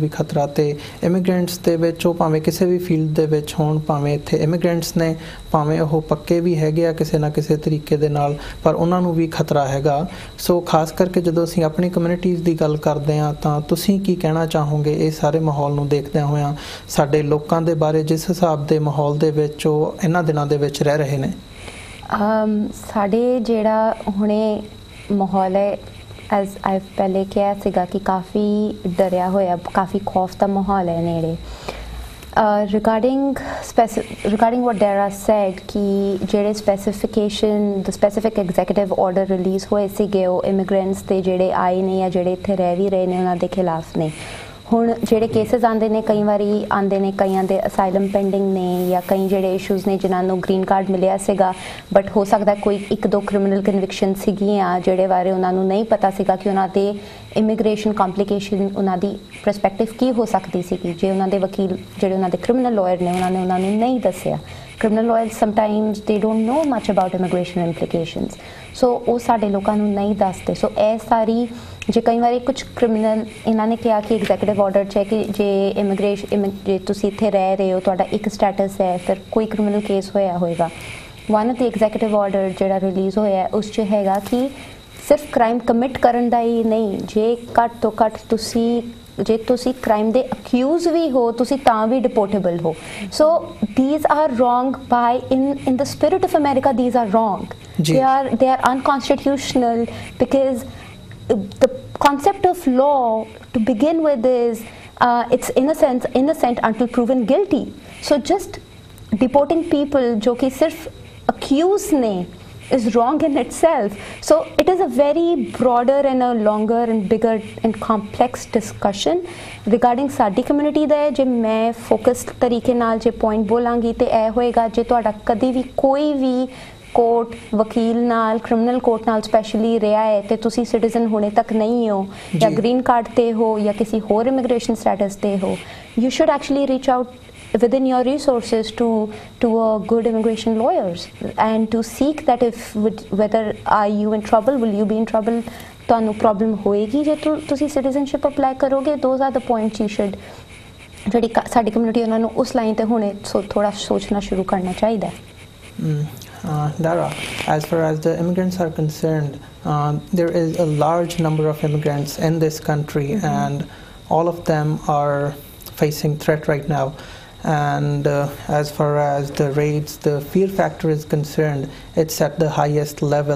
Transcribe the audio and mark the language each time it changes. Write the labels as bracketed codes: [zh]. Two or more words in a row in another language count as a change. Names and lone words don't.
[pa] ਵੀ ਖਤਰਾ ਤੇ ਇਮੀਗ੍ਰੈਂਟਸ ਦੇ ਵਿੱਚ ਉਹ ਭਾਵੇਂ ਕਿਸੇ ਵੀ ਫੀਲਡ ਦੇ ਵਿੱਚ ਹੋਣ ਭਾਵੇਂ ਇੱਥੇ ਇਮੀਗ੍ਰੈਂਟਸ ਨੇ ਭਾਵੇਂ ਉਹ ਪੱਕੇ ਵੀ ਹੈਗੇ ਆ ਕਿਸੇ ਨਾ ਕਿਸੇ ਤਰੀਕੇ ਦੇ ਨਾਲ ਪਰ ਉਹਨਾਂ ਨੂੰ ਵੀ ਖਤਰਾ ਹੈਗਾ ਸੋ ਖਾਸ ਕਰਕੇ ਜਦੋਂ ਅਸੀਂ ਆਪਣੀ ਕਮਿਊਨਿਟੀਜ਼ ਦੀ ਗੱਲ ਕਰਦੇ ਹਾਂ ਤਾਂ ਤੁਸੀਂ ਕੀ ਕਹਿਣਾ ਚਾਹੋਗੇ ਇਹ ਸਾਰੇ ਮਾਹੌਲ ਨੂੰ ਦੇਖਦਿਆਂ ਹੋਇਆਂ ਸਾਡੇ ਲੋਕਾਂ ਦੇ ਬਾਰੇ ਜਿਸ ਹਿਸਾਬ ਦੇ ਮਾਹੌਲ ਦੇ ਵਿੱਚ ਉਹ ਇਹਨਾਂ ਦਿਨਾਂ ਦੇ ਵਿੱਚ ਰਹਿ ਰਹੇ ਨੇ ਸਾਡੇ ਜਿਹੜਾ ਹੁਣੇ ਮਾਹੌਲ ਹੈ [en] as I [pa] ਪਹਿਲੇ ਕਿਹਾ ਸੀਗਾ ਕਿ ਕਾਫੀ ਡਰਿਆ ਹੋਇਆ ਕਾਫੀ ਖੌਫ ਦਾ ਮਾਹੌਲ ਹੈ ਨੇੜੇ [en] regarding what Dara said [pa] ਕਿ ਜਿਹੜੇ [en] the specific executive order release [pa] ਹੋਏ ਸੀਗੇ ਉਹ immigrants ਤੇ ਜਿਹੜੇ ਆਏ ਨੇ ਜਾਂ ਜਿਹੜੇ ਇੱਥੇ ਰਹਿ ਵੀ ਰਹੇ ਨੇ ਉਹਨਾਂ ਦੇ ਖਿਲਾਫ ਨੇ ਹੁਣ ਜਿਹੜੇ ਕੇਸਿਸ ਆਉਂਦੇ ਨੇ ਕਈ ਵਾਰੀ ਆਉਂਦੇ ਨੇ ਕਈਆਂ ਦੇ [en] asylum pending [pa] ਨੇ ਜਾਂ ਕਈ ਜਿਹੜੇ ਇਸ਼ੂਜ਼ ਨੇ ਜਿਨ੍ਹਾਂ ਨੂੰ [en] green card [pa] ਮਿਲਿਆ ਸੀਗਾ ਬਟ ਹੋ ਸਕਦਾ ਕੋਈ ਇੱਕ ਦੋ [en] criminal conviction [pa] ਸੀਗੀਆਂ ਜਿਹੜੇ ਬਾਰੇ ਉਹਨਾਂ ਨੂੰ ਨਹੀਂ ਪਤਾ ਸੀਗਾ ਕਿ ਉਹਨਾਂ ਦੇ [en] immigration complication [pa] ਉਹਨਾਂ ਦੀ ਪਰਸਪੈਕਟਿਵ ਕੀ ਹੋ ਸਕਦੀ ਸੀਗੀ ਜੇ ਉਹਨਾਂ ਦੇ ਵਕੀਲ ਜਿਹੜੇ ਉਹਨਾਂ ਦੇ [en] criminal lawyer [pa] ਨੇ ਉਹਨਾਂ ਨੇ ਉਹਨਾਂ ਨੂੰ ਨਹੀਂ ਦੱਸਿਆ [en] criminal lawyers sometimes they don't know much about immigration implications so [pa] ਉਹ ਸਾਡੇ ਲੋਕਾਂ ਨੂੰ ਨਹੀਂ ਦੱਸਦੇ ਸੋ ਇਹ ਸਾਰੀ ਜੇ ਕਈ ਵਾਰੀ ਕੁਝ ਕ੍ਰਿਮੀਨਲ ਇਹਨਾਂ ਨੇ ਕਿਹਾ ਕਿ [en] executive order [pa] 'ਚ ਕਿ ਜੇ ਇਮੀਗ੍ਰੇਸ਼ਨ ਜੇ ਤੁਸੀਂ ਇੱਥੇ ਰਹਿ ਰਹੇ ਹੋ ਤੁਹਾਡਾ ਇੱਕ ਸਟੇਟਸ ਹੈ ਫਿਰ ਕੋਈ ਕ੍ਰਿਮੀਨਲ ਕੇਸ ਹੋਇਆ ਹੋਏਗਾ [en] one of the executive order [pa] ਜਿਹੜਾ ਰਿਲੀਜ਼ ਹੋਇਆ ਉਸ 'ਚ ਹੈਗਾ ਕਿ ਸਿਰਫ [en] crime commit [pa] ਕਰਨ ਦਾ ਹੀ ਨਹੀਂ ਜੇ ਘੱਟ ਤੋਂ ਘੱਟ ਜੇ ਤੁਸੀਂ ਕ੍ਰਾਈਮ ਦੇ ਅਕਿਊਜ਼ ਵੀ ਹੋ ਤੁਸੀਂ ਤਾਂ ਵੀ ਡਿਪੋਰਟੇਬਲ ਹੋ ਸੋ [en] these are wrong by in the spirit of America these are wrong they are unconstitutional because the concept of law to begin with is it's innocent until proven guilty so just deporting people [pa] jo ki sirf accused ne [en] is wrong in itself so it is a very broader and a longer and bigger and complex discussion regarding [pa] ਸਾਡੀ community ਦਾ ਜੇ ਮੈਂ focused ਤਰੀਕੇ ਨਾਲ ਜੇ point ਬੋਲਾਂਗੀ ਤੇ ਇਹ ਹੋਏਗਾ ਜੇ ਤੁਹਾਡਾ ਕਦੀ ਵੀ ਕੋਈ ਵੀ ਕੋਰਟ ਵਕੀਲ ਨਾਲ [en] criminal court [pa] ਨਾਲ ਸਪੈਸ਼ਲੀ ਰਿਹਾ ਹੈ ਤੇ ਤੁਸੀਂ ਸਿਟੀਜ਼ਨ ਹੋਣੇ ਤੱਕ ਨਹੀਂ ਹੋ ਜਾਂ ਗ੍ਰੀਨ ਕਾਰਡ ਤੇ ਹੋ ਜਾਂ ਕਿਸੇ ਹੋਰ ਇਮੀਗ੍ਰੇਸ਼ਨ ਸਟੇਟਸ ਤੇ ਹੋ [en] you should actually reach out within your resources to good immigration lawyers and to seek that whether are you in trouble will you be in trouble [pa] ਤੁਹਾਨੂੰ ਪ੍ਰੋਬਲਮ ਹੋਏਗੀ ਜੇ ਤੁਸੀਂ ਸਿਟੀਜ਼ਨਸ਼ਿਪ ਅਪਲਾਈ ਕਰੋਗੇ [en] those are the points you should [pa] ਜਿਹੜੀ ਸਾਡੀ ਕਮਿਊਨਿਟੀ ਉਹਨਾਂ ਨੂੰ ਉਸ ਲਾਈਨ ਤੇ ਹੁਣੇ ਥੋੜਾ ਸੋਚਣਾ ਸ਼ੁਰੂ ਕਰਨਾ ਚਾਹੀਦਾ [en] Dara, as far as the immigrants are concerned, there is a large number of immigrants in this country and all of them are facing threat right now. And as far as the raids, the fear factor is concerned, it's at the highest level.